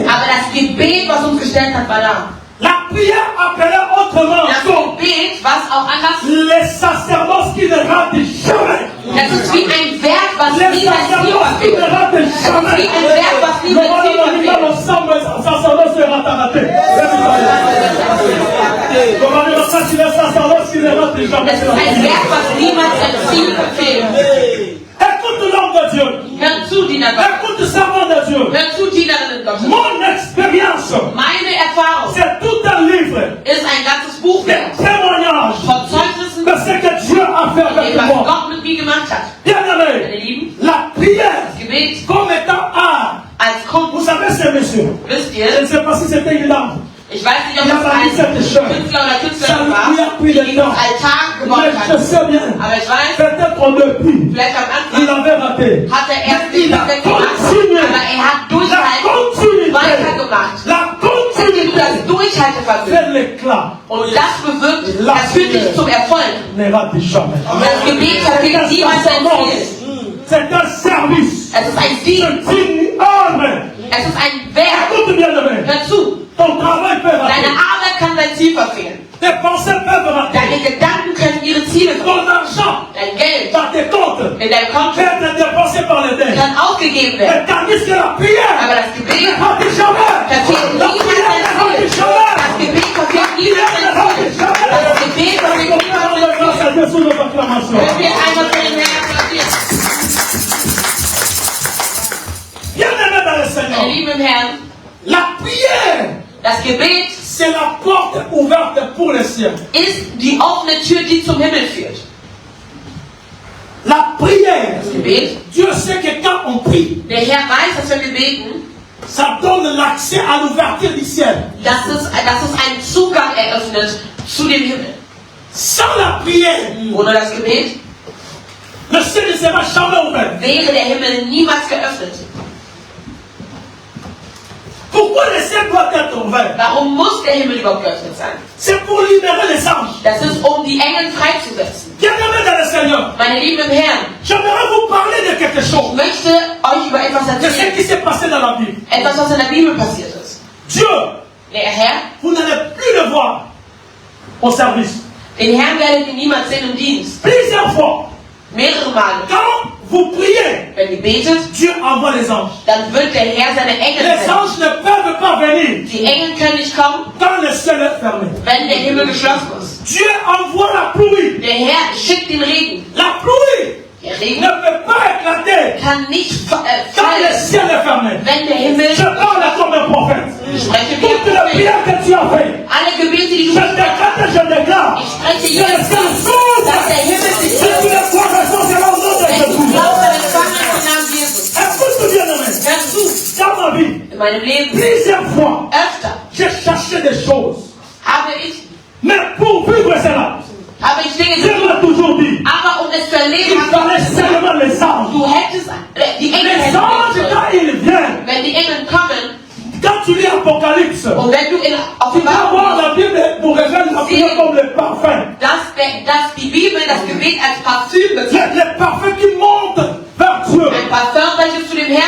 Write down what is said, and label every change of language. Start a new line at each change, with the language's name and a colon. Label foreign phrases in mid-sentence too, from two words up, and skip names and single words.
German: Aber das Gebet, was uns gestellt hat, war da.
French: La prière appelait autrement
German: Das Gebet, was auch anders,
French: les sacerdoces qui ne ratent jamais.
German: das ist wie ein Werk, was
French: Les
German: nie sein Ziel
French: sacerdoces qui ne
German: verfehlt.
French: ratent
German: Das ist
French: jamais.
German: wie ein Werk, was nie sein Ziel verfehlt.
French: Ensemble, sacerdoce sera raté. Comment dire ça, si les sacerdoces qui ne ratent jamais.
German: Das ist ein Werk, was niemals sein Ziel verfehlt.
French: Écoute l'homme de Dieu.
German: Hör zu, Diener Gottes.
French: Écoute le servant de Dieu.
German: Hör zu, Dienerinnen Gottes.
French: Mon expérience,
German: Meine Erfahrung
French: c'est tout un livre
German: ist ein ganzes Buch
French: de
German: wert.
French: témoignages
German: Von Zeugnissen,
French: de ce que Dieu a fait avec
German: was
French: moi.
German: Gott mit mir gemacht hat.
French: Bien-aimé,
German: Meine Lieben,
French: la prière
German: das Gebet
French: comme étant art.
German: als
French: Vous
German: Kunst,
French: savez, ces messieurs,
German: wisst
French: je ne
German: ihr,
French: sais pas si c'était une dame,
German: ich weiß nicht, ob das ein Künstler oder Künstlerin war, die dieses Altar gebaut
French: mais je
German: hat.
French: sais bien,
German: Aber ich weiß,
French: peut-être au début,
German: vielleicht am
French: il
German: Anfang
French: avait raté.
German: hat er erst nicht
French: Il a
German: perfekt gemacht,
French: continué.
German: aber er hat
French: La
German: Durchhalten
French: continuité,
German: weitergemacht.
French: la
German: Seitdem du
French: continuité
German: das Durchhaltevermögen
French: fait l'éclat,
German: und das bewirkt, das führt dich zum Erfolg.
French: ne rate jamais.
German: Und das Gebet verfehlt niemals sein Ziel.
French: C'est un service.
German: Es ist ein
French: C'est
German: Dienst.
French: une œuvre.
German: Es ist ein Werk.
French: Écoute bien aimé.
German: Hör zu.
French: Ton travail peut rater.
German: Deine Arbeit kann dein Ziel verfehlen.
French: Tes pensées peuvent rater.
German: Deine Gedanken können ihre Ziele verfehlen.
French: Ton argent
German: Dein Geld
French: dans tes comptes
German: in deinem Konto
French: peut être dépensé par les dents.
German: kann ausgegeben werden.
French: Mais tandis que la prière
German: Aber das Gebet
French: ne rate jamais.
German: verfehlt
French: La
German: niemals
French: prière
German: sein
French: ne rate
German: Ziel.
French: jamais.
German: Das Gebet verfehlt niemals sein Ziel. Das Gebet verfehlt niemals sein Ziel.
French: Grâce à Dieu sous nos acclamations.
German: Wenn wir einmal für den Herrn applaudieren.
French: Bien-aimé dans le
German: Meine
French: Seigneur,
German: Lieben im Herrn,
French: la prière,
German: das Gebet
French: c'est la porte ouverte pour le ciel.
German: ist die offene Tür, die zum Himmel führt.
French: La prière,
German: Das Gebet,
French: Dieu sait que quand on prie,
German: der Herr weiß, dass wenn wir beten,
French: ça donne l'accès à l'ouverture du ciel.
German: dass es einen Zugang eröffnet zu dem Himmel.
French: Sans la prière,
German: Ohne das Gebet
French: le ciel ne sera jamais ouvert.
German: wäre der Himmel niemals geöffnet.
French: Pourquoi le ciel doit être ouvert?
German: Warum muss der Himmel überhaupt geöffnet sein?
French: C'est pour libérer les anges.
German: Das ist, um die Engel freizusetzen.
French: Bien-aimé dans le Seigneur,
German: Meine Lieben im Herrn,
French: j'aimerais vous parler de quelque
German: ich
French: chose,
German: möchte euch über etwas
French: de ce
German: erzählen.
French: qui s'est passé dans la Bible.
German: Etwas, was in der Bibel passiert ist.
French: Dieu,
German: Der Herr,
French: vous n'allez plus le voir au service.
German: den Herrn werdet ihr niemals sehen im Dienst.
French: Plusieurs fois,
German: Mehrere Male.
French: quand vous priez,
German: Wenn ihr betet,
French: Dieu envoie les anges.
German: dann wird der Herr seine Engel
French: Les
German: senden.
French: anges ne peuvent pas venir
German: Die Engel können nicht kommen,
French: quand le ciel est fermé.
German: wenn der Himmel geschlossen ist.
French: Dieu envoie la pluie.
German: Der Herr schickt den Regen.
French: La pluie
German: Der
French: ne
German: Regen
French: peut pas éclater
German: kann nicht
French: quand le
German: fallen,
French: ciel est fermé.
German: wenn der Himmel...
French: Je parle comme un prophète.
German: Ich spreche wie
French: Toutes
German: ein
French: les
German: Prophet.
French: prières que tu as faites,
German: Alle Gebete, die
French: je
German: du
French: décrète et je déclare.
German: Ich spreche
French: Que le
German: jetzt,
French: ciel s'ouvre.
German: dass der Himmel sich
French: Et tous les conversions seront au nom de
German: wenn du
French: Jésus.
German: glaubst an den Vater im Namen Jesus.
French: Écoute bien, aimé.
German: Hör zu,
French: Dans ma vie,
German: in meinem Leben,
French: plusieurs fois,
German: öfter
French: j'ai cherché des choses.
German: habe ich
French: Mais pour vivre cela,
German: Dinge
French: Dieu
German: gesucht.
French: m'a toujours dit,
German: Aber um es zu
French: il
German: erleben,
French: fallait seulement les anges.
German: du hättest die Engel
French: Les
German: hätten
French: anges,
German: sollen.
French: quand ils viennent,
German: Wenn die Engel kommen
French: quand tu lis Apocalypse,
German: und wenn du in
French: tu vas voir
German: Offenbarung
French: la Bible pour révéler la prière comme le parfum.
German: dass die Bibel das Gebet als Parfüm bezeichnet.
French: Le parfum qui monte vers Dieu.
German: Ein Parfum, welches zu dem Herrn